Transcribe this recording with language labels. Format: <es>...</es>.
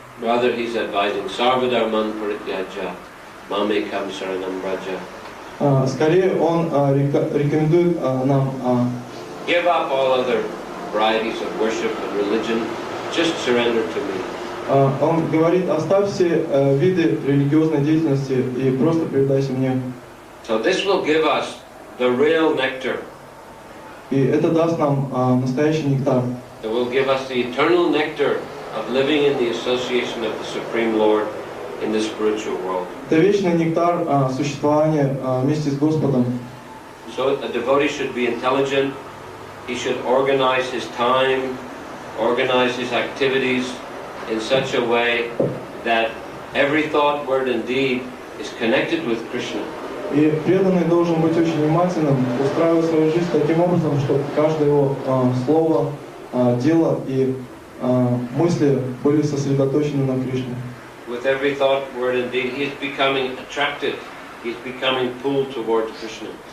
<en>Rather, he's advising</en> <sa>sarvadharman parityajya mamekam saranam braja.</sa> <ru>Скорее, он рекомендует нам</ru> <en>give up all other varieties of worship and religion, just surrender to me.</en> <ru>Он говорит, оставь все виды религиозной деятельности и просто предайся мне.</ru> <en>So this will give us the real nectar.</en> <ru>И это даст нам настоящий нектар.</ru> <en>It will give us the eternal nectar of living in the association of the Supreme Lord in the spiritual world.</en> <ru>Это вечный нектар существования вместе с Господом.</ru> <en>So a devotee should be intelligent. He should organize his time, organize his activities in such a way that every thought, word and deed is connected with Krishna.</en> <ru>И преданный должен быть очень внимательным, устраивать свою жизнь таким образом, чтобы каждое его слово, дело и мысли были сосредоточены на Кришне.</ru> <en>With every thought, word and deed, he is becoming attracted. He is becoming pulled towards Krishna.</en>